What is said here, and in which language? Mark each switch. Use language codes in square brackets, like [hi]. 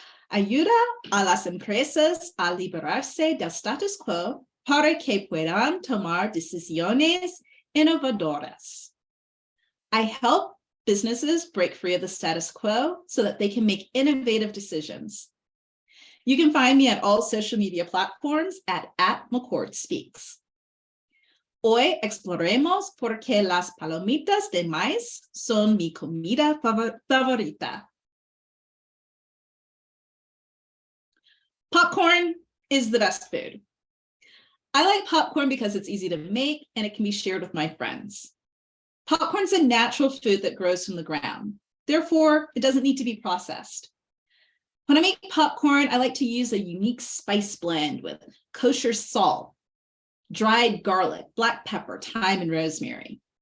[es] Ayuda a las empresas a liberarse del status quo para que puedan tomar decisiones innovadoras. [en] I help businesses break free of the status quo so that they can make innovative decisions. You can find me at all social media platforms at McCord Speaks. [es] Hoy exploremos por qué las palomitas de maíz son mi comida favorita. [en] Popcorn is the best food. I like popcorn because it's easy to make and it can be shared with my friends. Popcorn's a natural food that grows from the ground. Therefore, it doesn't need to be processed. When I make popcorn, I like to use a unique spice blend with kosher salt, dried garlic, black pepper, thyme, and rosemary.